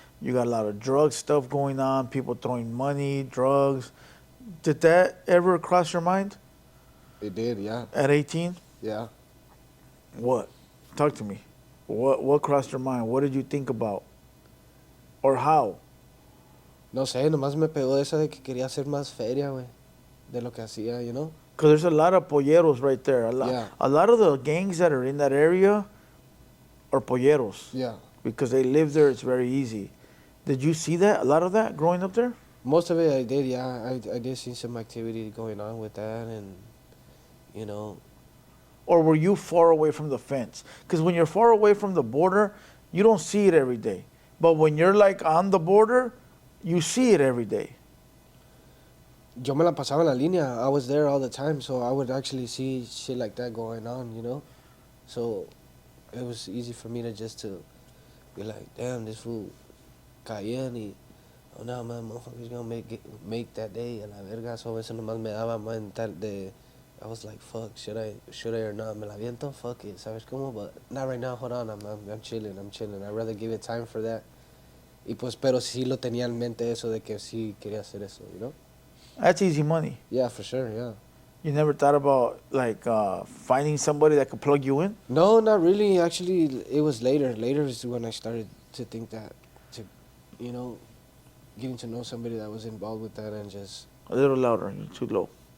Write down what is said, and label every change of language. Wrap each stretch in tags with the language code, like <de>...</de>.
<en>You got a lot of drug stuff going on, people throwing money, drugs. Did that ever cross your mind It did, yeah. at 18? Yeah. What? Talk to me. What crossed your mind? What did you think about? Or how?</en> <es>No sé, nomás me pegó esa de que quería hacer más feria, güey. De lo que hacía,</es> <en>you know? Because there's a lot of polleros right there. Yeah. A lot of the gangs that are in that area are polleros. Yeah. Because they live there, it's very easy. Did you see that? A lot of that growing up there? Most of it I did, yeah. I did see some activity going on with that, and, you know. Or were you far away from the fence? Because when you're far away from the border, you don't see it every day. But when you're like on the border, you see it every day.</en> <es>Yo me la pasaba en la línea.</es> <en>I was there all the time, so I would actually see shit like that going on, you know? So it was easy for me to just to be like, damn, this fool</en> <es>caía y,</es> <en>oh no, man, motherfucker's gonna make that day,</en> <es>a la verga.</es> <en>So</en> <es>eso nomás me daba mental de,</es> <en>I was like, fuck, should I or not?</en> <es>Me la viento?</es> <en>Fuck it,</en> <es>¿sabes cómo?</es> <en>But not right now, hold on, I'm chilling. I'd rather give it time for that.</en> <es>Y pues, pero sí lo tenía en mente eso de que sí quería hacer eso,</es> <en>you know? That's easy money. Yeah, for sure, yeah. You never thought about like finding somebody that could plug you in? No, not really. Actually, it was later. Later is when I started to think that, to, you know, getting to know somebody that was involved with that and just... A little louder, you're too low.</en>